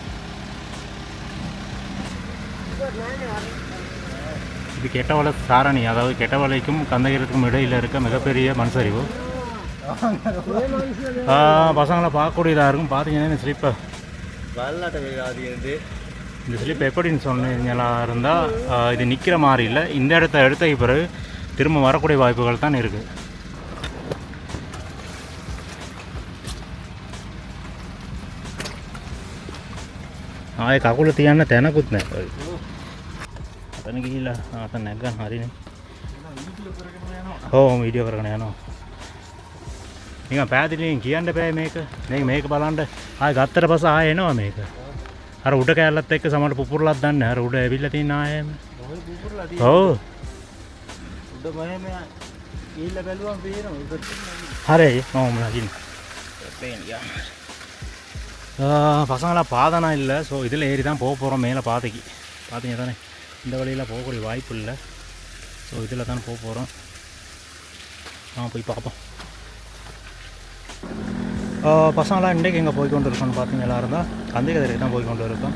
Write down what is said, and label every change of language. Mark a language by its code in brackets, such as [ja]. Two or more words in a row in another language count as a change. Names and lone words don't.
[ta] இது கெட்டவளை சாரணி, அதாவது கெட்டவளைக்கும் கந்தகிரத்துக்கும் இடையில் இருக்க மிகப்பெரிய மண் சரிவு. பசங்களை பார்க்கக்கூடியதாக இருக்கும். பார்த்தீங்கன்னா இந்த ஸ்லிப்பை இந்த ஸ்லிப் எப்படின்னு சொன்னீங்களா இருந்தால் இது நிற்கிற மாதிரி இல்லை. இந்த இடத்த எடுத்த பிறகு திரும்ப வரக்கூடிய வாய்ப்புகள் தான் இருக்குது. [si] කකුල තියන්න තැනකුත් නැහැ. අතන ගිහිල්ලා අතන නැගගන්න හරිනේ. ඔව් වීඩියෝ කරගෙන යනවා. නිකන් පෑදිලින් කියන්න බෑ මේක. මේක බලන්න. ආයෙ ගත්තට පස්සේ ආයෙ එනවා මේක. අර උඩ කෑල්ලත් එක්ක සමහර පුපුරලක් දන්නේ. අර උඩ ඇවිල්ලා තියෙන ආයෙම. ඔව්. උඩ මහෙම ගිහිල්ලා බැලුවම පේනවා. හරි මම නගින්න. පේන්නේ. [ta] பசங்களாம் பாதைனா இல்லை. ஸோ இதில் ஏறி தான் போக போகிறோம் மேலே பாதைக்கு. பார்த்தீங்க தானே, இந்த வழியில் போகக்கூடிய வாய்ப்பு இல்லை. ஸோ இதில் தான் போக போகிறோம். போய் பார்ப்போம். பசங்களாம் இன்றைக்கு எங்கே போய் கொண்டு இருக்கோன்னு பார்த்தீங்க எல்லாரும் தான் கந்தைக்கதிரை தான் போய் கொண்டு இருக்கோம்.